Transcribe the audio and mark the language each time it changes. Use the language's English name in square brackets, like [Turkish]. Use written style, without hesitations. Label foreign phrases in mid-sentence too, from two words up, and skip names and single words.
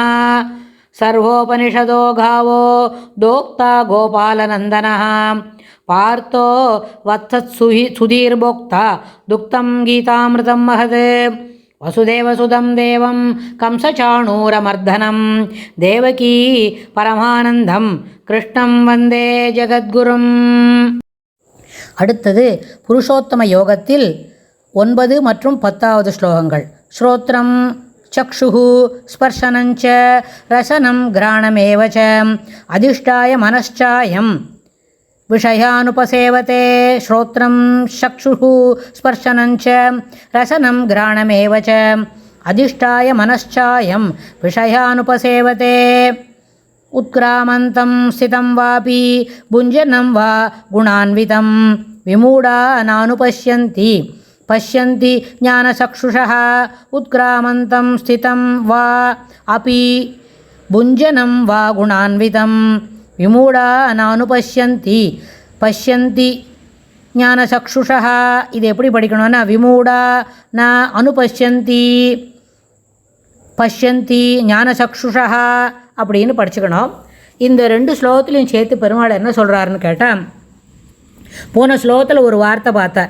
[Sanskrit] सर्वोपनिषदो गावो दोक्ता गोपालनन्दनः पार्थो वत्सत्सुधीर्भोक्ता दुक्तं गीतामृतं महत्। वसुदेवसुतं देवं कंसचाणूरमर्दनं देवकी परमानन्दं कृष्णं वन्दे ஜகத்குரும். [Tamil] அடுத்தது புருஷோத்தம யோகத்தில் 9 மற்றும் 10வது ஸ்லோகங்கள். [Sanskrit] ஸ்ரோத்ரம் चक्षुः स्पर्शनञ्च रसनं घ्राणमेव च अधिष्ठाय मनश्चायं विषयानुपसेवते। श्रोत्रं चक्षुः स्पर्शनञ्च रसनं घ्राणमेव च अधिष्ठाय मनश्चायं विषयानुपसेवते। उत्क्रामन्तं स्थितं वापि भुञ्जनं वा गुणान्वितं विमूढा नानुपश्यन्ति पश्यन्ति ज्ञानचक्षुषः। उत्क्रामन्तं स्थितं वा अपि भुञ्जनं वा गुणान्वितं विमूढा नानुपश्यन्ति पश्यन्ति ஞானசக்ஷுஷः. [Tamil] இது எப்படி படிக்கணும்னா [Sanskrit] विमूढा न अनुपश्यन्ति पश्यन्ति ज्ञानचक्षुषः [Tamil] அப்படின்னு படிச்சுக்கணும். இந்த 2 ஸ்லோகத்திலையும் சேர்த்து பெருமாள் என்ன சொல்கிறாருன்னு கேட்டால், போன ஸ்லோகத்தில் ஒரு வார்த்தை பார்த்தார்.